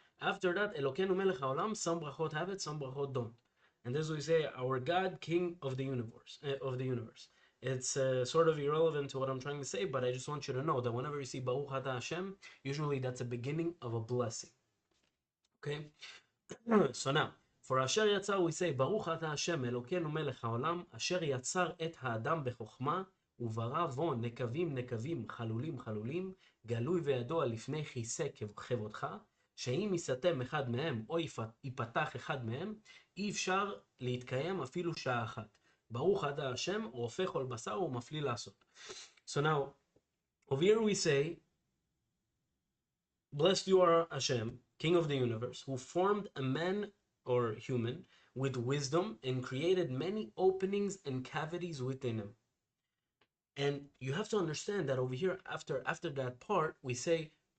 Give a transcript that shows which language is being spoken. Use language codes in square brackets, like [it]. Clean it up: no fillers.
[en] After that, [he] Elokeinu melech haolam, [en] some brachot have it, some brachot don't. And this we say, our God, King of the universe. It's sort of irrelevant to what I'm trying to say, but I just want you to know that whenever you see Baruch Ata Hashem, usually that's a beginning of a blessing. Okay? So now, for Asher Yatzar we say, [he] Baruch Ata Hashem, Elokeinu melech haolam, Asher Yatzar et ha'adam bechokma, וברא בו נקבים נקבים חלולים חלולים גלוי וידוע לפני כיסא כבודך שאם יסתם אחד מהם או ייפתח אחד מהם אי אפשר להתקיים אפילו שעה אחת ברוך אתה השם רופא כל בשר ומפליא לעשות. [en] So now over here we say blessed you are Hashem, King of the universe, who formed a man or human with wisdom and created many openings and cavities within him. And you have to understand that over here, after that part, we say,